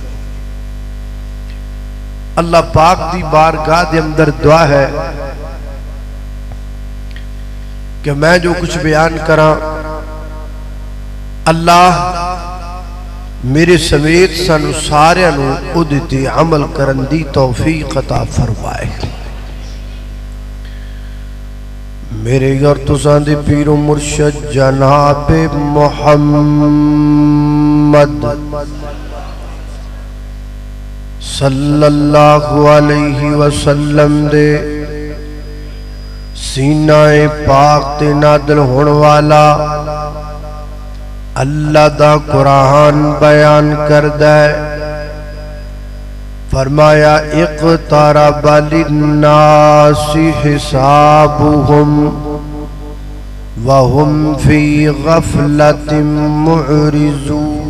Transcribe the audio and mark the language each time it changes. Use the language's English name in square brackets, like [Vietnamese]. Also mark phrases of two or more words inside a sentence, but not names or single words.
[Punjabi] ਅੱਲਾਹ ਪਾਕ ਦੀ ਬਾਰਗਾਹ ਦੇ ਅੰਦਰ ਦੁਆ ਹੈ ਕਿ ਮੈਂ ਜੋ ਕੁਝ ਬਿਆਨ ਕਰਾਂ ਅੱਲਾਹ ਮੇਰੇ ਸਮੇਤ ਸਾਨੂੰ ਸਾਰਿਆਂ ਨੂੰ ਉਹਦੇ ਤੇ ਅਮਲ ਕਰਨ ਦੀ ਤੌਫ਼ੀਕ ਅਤਾ ਫ਼ਰਮਾਏ। ਮੇਰੇ ਔਰ ਤੁਸਾਂ ਦੇ ਪੀਰੋ ਮੁਰਸ਼ਦ ਜਨਾਬ ਮੁਹੰਮਦ [Arabic] صلى الله عليه وسلم [Punjabi] ਦੇ ਸੀਨਾਏ ਪਾਕ ਤੇ ਨਾਦਲ ਹੋਣ ਵਾਲਾ ਅੱਲਾਹ ਦਾ ਕੁਰਆਨ ਬਿਆਨ ਕਰਦਾ ਹੈ। [Arabic] फरमाया اقترب للناس حسابهم وهم في غفلة معرضون.